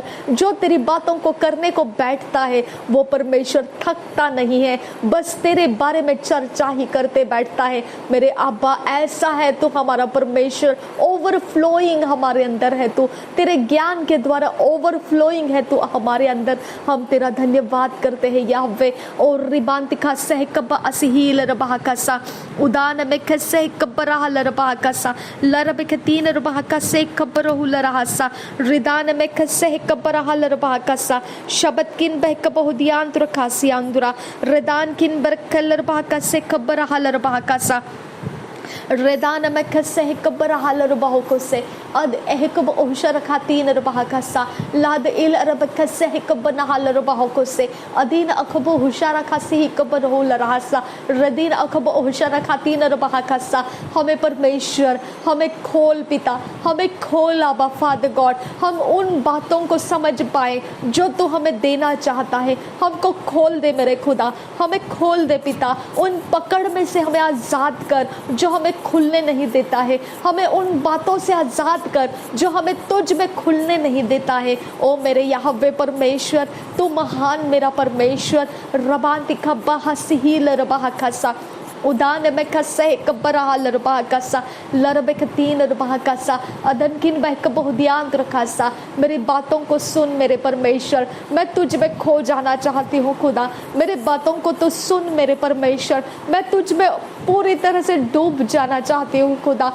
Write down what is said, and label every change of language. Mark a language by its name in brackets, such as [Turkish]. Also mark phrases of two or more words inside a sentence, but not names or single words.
[Hindi] जो तेरी बातों को करने को बैठता है वो परमेश्वर थकता नहीं है, बस तेरे बारे में चर्चा ही करते बैठता है। मेरे अब्बा ऐसा है तू हमारा परमेश्वर, ओवरफ्लोइंग हमारे अंदर है तू, तेरे ज्ञान के द्वारा ओवरफ्लोइंग है तू हमारे अंदर। हम तेरा धन्यवाद करते हैं याहवे। और रिबांतिका सह कब्बा असील रबा कसा उदान में खसे कब्बरा लरबा कसा लरब के तीन रबा से कब्बरहु लरहासा रिदान में खसे कब्बरा लरबा कसा शबत किन बह कबहु दियान तुरखासी अंदुरा रिदान किन बरकल रबा कसे कब्बरा लरबा कसा रेदान में खसे कब्बरा लरबा को से अद ehkab ohshar khatin रबा कसा लाद इल अरब खसे कब्ब नहाल रबा को से अदीन अखब हुशारा खासी कब्ब हो लरहासा रदीन अखब ohshar खातिन रबा कसा। हमें परमेश्वर हमें खोल पिता, हमें खोल अब्बा [English] Father God, [Hindi] हम उन बातों को समझ पाए जो तू हमें देना चाहता है। हमको खोल दे मेरे खुदा, हमें खोल दे पिता, उन पकड़ में से हमें आज़ाद कर जो हमें खुलने नहीं देता है। हमें उन बातों से आज़ाद कर जो हमें तुझ में खुलने नहीं देता है। ओ मेरे यहोवे परमेश्वर तू महान मेरा परमेश्वर। रबांति खब्बा हसील रबा खसा उदान में खसे कब्बरा लरबा कसा लरबे तीन रबा कसा अदन किन बह बहुदियांत रखासा। मेरी बातों को सुन मेरे परमेश्वर, मैं तुझ में खो जाना चाहती हूँ खुदा। मेरे बातों को तो सुन मेरे परमेश्वर, मैं तुझ में पूरी तरह से डूब जाना चाहती हूँ खुदा।